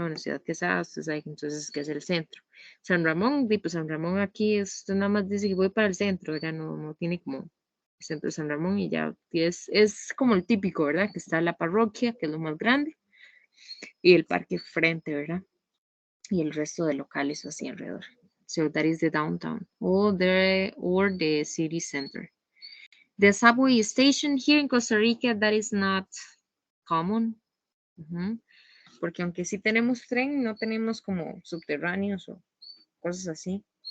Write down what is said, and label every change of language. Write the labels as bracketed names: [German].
[Spanish] Bueno, Ciudad Quesada, usted sabe que entonces que es el centro. San Ramón, pues San Ramón aquí usted nada más dice que voy para el centro, ¿verdad? No tiene como el centro de San Ramón y ya y es como el típico, ¿verdad? Que está la parroquia, que es lo más grande, y el parque frente, ¿verdad? Y el resto de locales así alrededor. [English] So that is the downtown or the city center. The subway station here in Costa Rica, that is not common. Ujú. [Spanish] Porque aunque sí tenemos tren, no tenemos como subterráneos o cosas así.